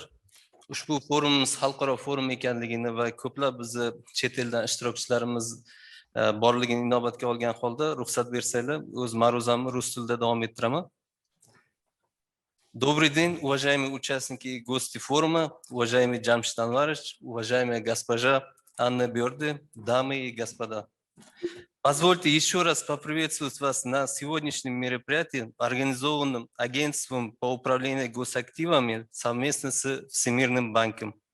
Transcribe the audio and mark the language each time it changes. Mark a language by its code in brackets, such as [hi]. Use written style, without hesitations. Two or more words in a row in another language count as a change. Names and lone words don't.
[uz] Ushbu forumimiz xalqaro forum ekanligini va ko'plab bizni chet eldan ishtirokchilarimiz borligini inobatga olgan holda ruxsat bersanglar, o'z ma'ruzamni rus tilida davom ettiraman. [ru] Добрый день, уважаемые участники и гости форума, уважаемый Jamshid Anvarovich, уважаемая госпожа Анна Bjerde, дамы и господа. Позвольте еще раз поприветствовать вас на сегодняшнем мероприятии, организованном Агентством по управлению госактивами совместно с Всемирным банком.